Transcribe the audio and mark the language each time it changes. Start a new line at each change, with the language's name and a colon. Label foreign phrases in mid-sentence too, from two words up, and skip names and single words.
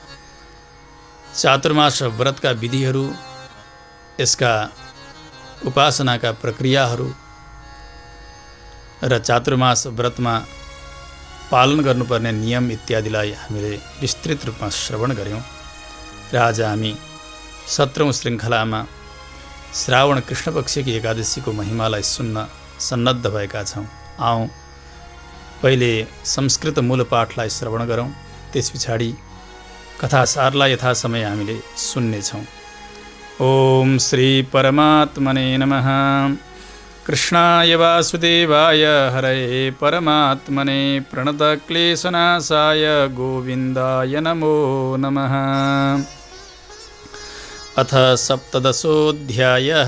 Nepali: चातुर्मास व्रतका विधिहरू, यसका उपासनाका प्रक्रियाहरू र चातुर्मास व्रतमा पालन गर्नुपर्ने नियम इत्यादिलाई हामीले विस्तृत रूपमा श्रवण गऱ्यौँ र आज हामी 17औं श्रृङ्खलामा श्रावण कृष्णपक्षकी एकादशीको महिमालाई सुन्न सन्नद्ध भएका छौँ। आउँ पहिले संस्कृत मूल पाठलाई श्रवण गरौँ, त्यस पछाडि कथासारलाई यथासमय हामीले सुन्नेछौँ।
Sanskrit: ओम श्री परमात्मने नमः। कृष्णाय वासुदेवाय हरये परमात्मने प्रणतक्लेशनाशाय गोविन्दाय नमो नमः। अथ सप्तदशोऽध्यायः।